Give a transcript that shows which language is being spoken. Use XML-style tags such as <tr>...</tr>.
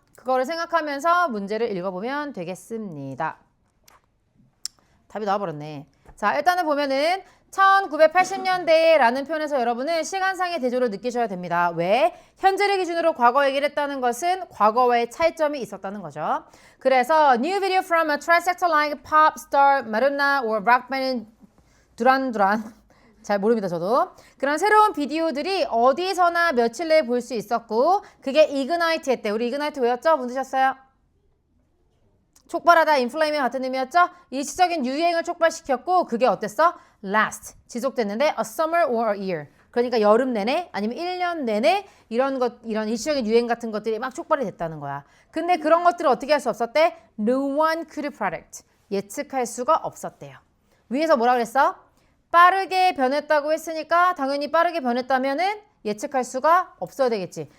<ko>그거를 생각하면서 문제를 읽어보면 되겠습니다. 답이 나와버렸네. 자, 일단은 보면은 1980년대라는 표현에서 여러분은 시간상의 대조를 느끼셔야 됩니다. 왜? 현재를 기준으로 과거 얘기를 했다는 것은 과거와의 차이점이 있었다는 거죠.</ko> <en>그래서 new video from a trendsetter like pop star Madonna or rock band 두란</en> <ko>잘 모릅니다 저도. 그런 새로운 비디오들이 어디서나 며칠 내에 볼 수 있었고 그게 이그나이트 했대. 우리 이그나이트 외웠죠? 무슨 뜻이었어요? 촉발하다, 인플레이밍 같은 의미였죠? 일시적인 유행을 촉발시켰고 그게 어땠어?</ko> <en>last,</en> <ko>지속됐는데</ko> <en>a summer or a year.</en> <ko>그러니까 여름 내내 아니면 1년 내내 이런 일시적인 유행 같은 것들이 막 촉발이 됐다는 거야. 근데 그런 것들을 어떻게 할 수 없었대?</ko> <en>No one could predict.</en> <ko>예측할 수가 없었대요. 위에서 뭐라 그랬어? 빠르게 변했다고 했으니까 당연히 빠르게 변했다면은 예측할 수가 없어야 되겠지.</ko>